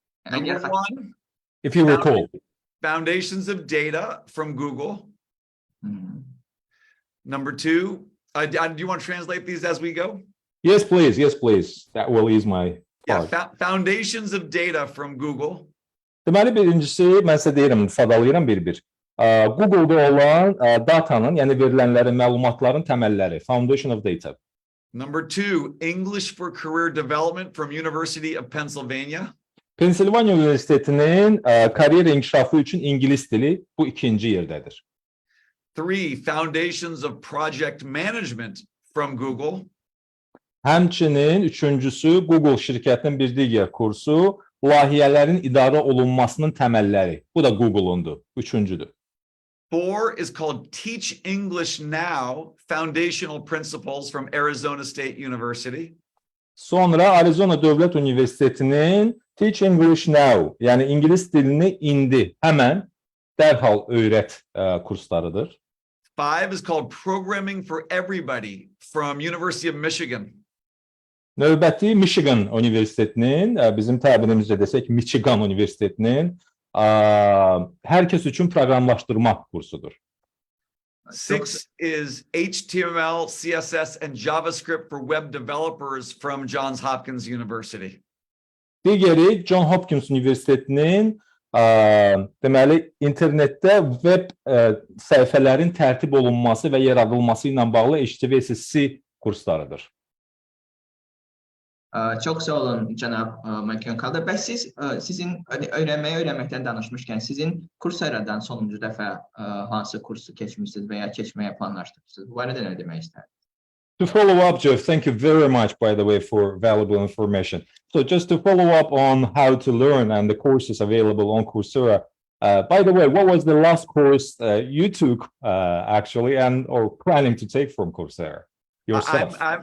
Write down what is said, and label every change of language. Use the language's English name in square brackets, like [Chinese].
[English] Number one, If you recall. Foundations of Data from Google. Number 2, do you want to translate these as we go? Yes, please. Yes, please. That will ease my part. Yeah, Foundations of Data from Google. [Azerbaijani] Deməli, birincisi, mən sizə deyirəm, sadalayıram bir-bir. Google'da olan datanın, yəni verilənlərin, məlumatların təməlləri, Foundation of Data. [English] Number 2, English for Career Development from University of Pennsylvania. [Azerbaijani] Pensilvaniya Universitetinin kariyer inkişafı üçün İngilis dili bu ikinci yerdədir. [English] 3, Foundations of Project Management from Google. [Azerbaijani] Həmçinin üçüncüsü Google şirkətinin bir digər kursu, layihələrin idarə olunmasının təməlləri. Bu da Google'undur, üçüncüdür. [English] 4 is called Teach English Now, Foundational Principles from Arizona State University. [Azerbaijani] Sonra Arizona Dövlət Universitetinin Teach English Now, yəni İngilis dilini indi, həmən, dərhal öyrət kurslarıdır. [English] 5 is called Programming for Everybody from University of Michigan. [Azerbaijani] Növbəti Michigan Universitetinin, bizim təbirimizlə desək, Michigan Universitetinin hər kəs üçün proqramlaşdırma kursudur. [English] 6 is HTML, CSS, and JavaScript for web developers from Johns Hopkins University. [Azerbaijani] Digəri John Hopkins Universitetinin deməli internetdə web səhifələrin tərtib olunması və yaradılması ilə bağlı HTML kurslarıdır. Çox sağ olun cənab Maajioncalda. Bəs sizin öyrənməkdən danışmışkən sizin Courseradan sonuncu dəfə hansı kursu keçmişsiniz və ya keçməyə planlaşdırırsınız? Bu barədə nə demək istərsiniz? [English] To follow up, Jeff, thank you very much, by the way, for valuable information. So just to follow up on how to learn and the courses available on Coursera, by the way, what was the last course you took actually or planning to take from Coursera yourself?